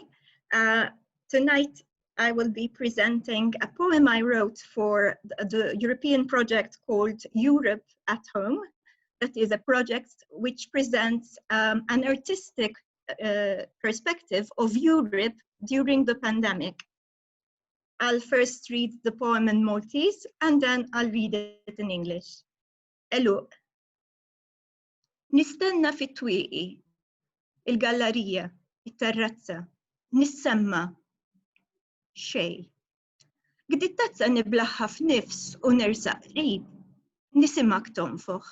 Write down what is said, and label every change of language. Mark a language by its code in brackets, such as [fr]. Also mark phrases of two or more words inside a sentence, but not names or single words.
[en] Tonight, I will be presenting a poem I wrote for the European project called Europe at Home. That is a project which presents an artistic perspective of Europe during the pandemic. I'll first read the poem in Maltese and then I'll read it in English. [mt] Eluq. Nistenna fit-twieqi, il-gallerija, it-terrazza, nissemma xej. Gdittazza niblaħħa f'nifs u nersaq qrib, nisimak tonfoħ.